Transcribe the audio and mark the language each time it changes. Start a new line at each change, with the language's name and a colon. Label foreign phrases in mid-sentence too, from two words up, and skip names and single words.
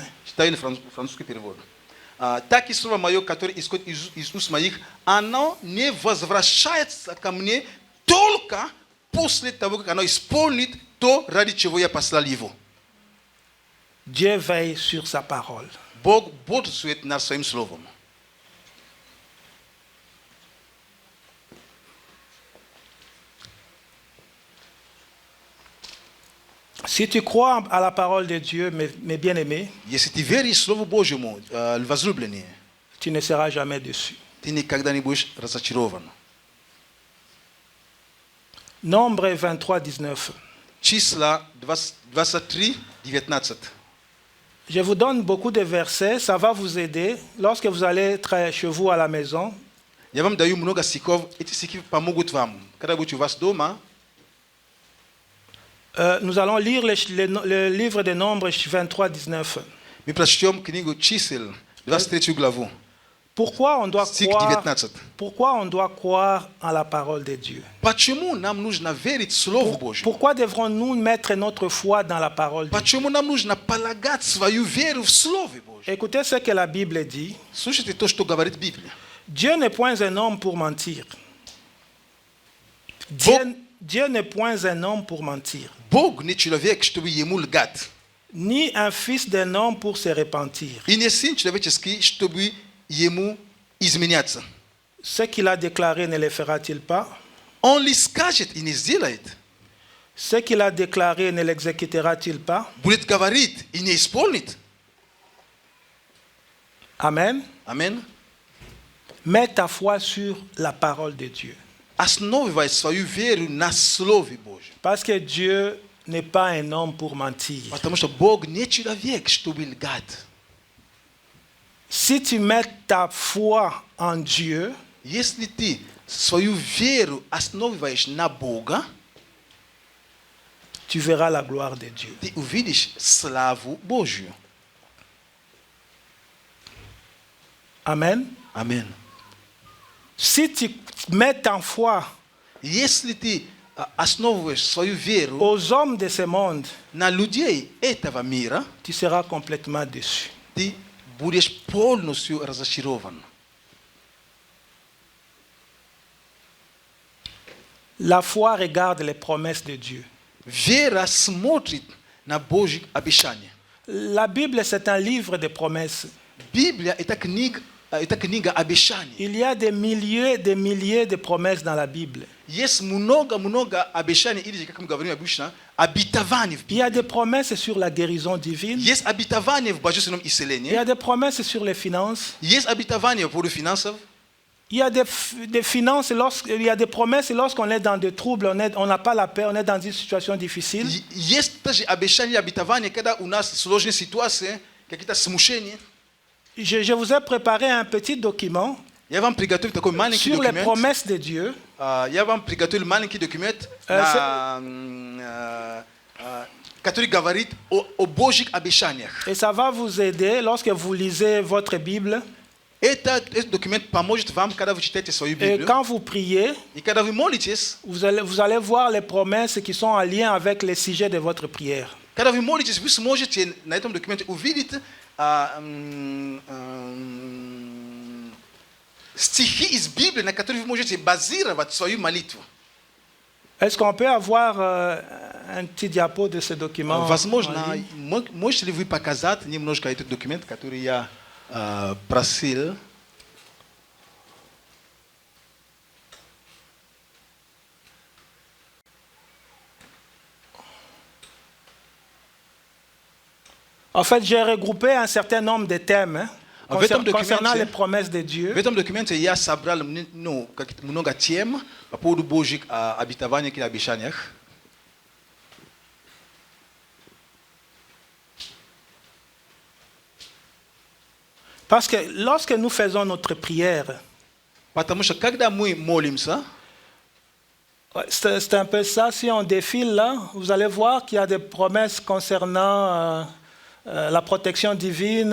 Russian: Читаю французский перевод. Так и слово мое, которое исходит из уст моих, оно не возвращается ко мне только после того, как оно исполнит то, ради чего я послал его.
French: Dieu veille sur sa parole.
Russian: Бог бодрствует над своим словом.
French: Si tu crois à la parole de Dieu, mes bien-aimés,
Russian: Если ты веришь Слову Божьему, возлюбленные,
French: tu ne seras jamais déçu.
Russian: ты никогда не будешь разочарован.
French: Nombre 23, 19.
Russian: Числа 23, 19.
French: Je vous donne beaucoup de versets, ça va vous aider lorsque vous allez être chez vous à la maison.
Russian: Я вам даю много стихов, эти стихи помогут вам. Когда будете у вас дома,
French: Nous allons lire le livre des Nombres 23, 19.
Russian: мы прочтем книгу чисел, 23 главу.
French: Pourquoi on doit
Russian: Стих
French: croire,
Russian: 19.
French: pourquoi on doit croire en la parole de Dieu?
Russian: Почему нам нужно верить Слову Божьему?
French: Pourquoi devrons-nous mettre notre foi dans la parole de Dieu?
Russian: Почему нам нужно полагать свою веру в Слове Божьем?
French: Écoutez ce que la Bible dit.
Russian: Слушайте то, что говорит Библия.
French: Dieu n'est point un homme pour mentir. Dieu n'est point un homme pour mentir,
Russian: Бог не человек, чтобы ему лгать.
French: ni un fils d'un homme pour se repentir.
Russian: И не сын человеческий, чтобы ему изменяться.
French: Ce qu'il a déclaré ne le fera-t-il pas?
Russian: Он ли скажет и не сделает?
French: Ce qu'il a déclaré ne l'exécutera-t-il pas?
Russian: Будет говорить и не исполнит?
French: Amen.
Russian: Аминь.
French: Mets ta foi sur la parole de Dieu.
Russian: Основывай свою веру на Слове Божьем.
French: Parce que Dieu n'est pas un homme pour mentir.
Russian: Потому что Бог не человек, чтобы лгать.
French: Si tu mets ta foi en Dieu,
Russian: Если ты свою веру основываешь на Бога,
French: tu verras la gloire de Dieu.
Russian: ты увидишь славу Божью.
French: Amen.
Russian: Аминь.
French: Si tu mets ta foi
Russian: Если ты основываешь свою веру
French: aux hommes de ce monde,
Russian: на людей этого мира,
French: tu seras complètement déçu.
Russian: ты будешь полностью разочарован.
French: La foi regarde les promesses de Dieu.
Russian: Вера смотрит на Божьи обещания.
French: La Bible, c'est un livre de promesses.
Russian: Библия – это книга обещаний.
French: Il y a des milliers de promesses dans la Bible.
Russian: Есть много обещаний, или, как мы говорим обычно, обетований в
French: Il y a
Russian: Библии.
French: des promesses sur la guérison divine.
Russian: Есть обетования в божественном
French: Il y
Russian: исцелении.
French: a des promesses sur les finances.
Russian: Есть обетования по поводу финансов.
French: Il y a des finances, il y a des promesses lorsqu'on est dans des troubles, on n'a pas la paix, on est dans une situation difficile.
Russian: Есть также обещания, обетования, когда у нас сложные ситуации, какие-то смущения.
French: Je vous ai préparé un petit document
Russian: Я вам приготовил такой маленький
French: sur les
Russian: документ.
French: promesses de Dieu.
Russian: Я вам приготовил маленький документ, который говорит о Божьих обещаниях.
French: Et ça va vous aider lorsque vous lisez votre Bible.
Russian: Этот документ поможет вам, когда вы читаете свою
French: Et
Russian: Библию.
French: quand vous priez,
Russian: И когда вы молитесь,
French: vous allez voir les promesses qui sont en lien avec les sujets de votre prière.
Russian: когда вы молитесь, вы сможете на этом документе увидеть стихи из Библии, на которые вы можете базировать свою молитву.
French: Est-ce qu'on peut avoir un petit diapo de ce document?
Russian: Возможно, можете ли вы показать немножко этот документ, который я просил?
French: En fait, j'ai regroupé un certain nombre de thèmes En fait, concernant les promesses de Dieu.
Russian: В этом документе я собрал много тем по поводу Божьих обетований и обещаний.
French: Parce que lorsque nous faisons notre prière,
Russian: Потому что когда мы молимся,
French: c'est un peu ça. Si on défile là, vous allez voir qu'il y a des promesses concernant la protection divine.